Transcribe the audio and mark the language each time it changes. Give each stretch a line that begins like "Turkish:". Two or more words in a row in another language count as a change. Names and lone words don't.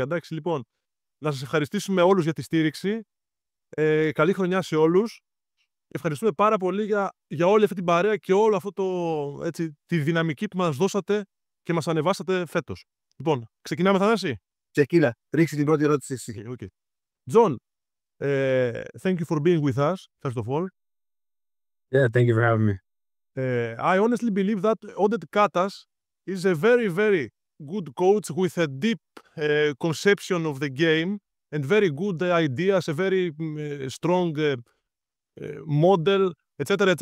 Greek: Εντάξει, λοιπόν, να σας ευχαριστήσουμε όλους για τη στήριξη. Καλή χρονιά σε όλους. Ευχαριστούμε πάρα πολύ για όλη αυτή την παρέα και όλο αυτό τη δυναμική που μας δώσατε και μας ανεβάσατε φέτος. Λοιπόν, ξεκινάμε, Θανάση. Ξεκίνα, ρίξει την πρώτη ερώτηση εσύ.
English: Okay. John, thank you for being with us, first of all. Yeah, thank you for having me. I honestly believe that Οντεντ Κατας is a very, very good coach with a deep conception of the game and very good ideas, a very strong model, etc., etc.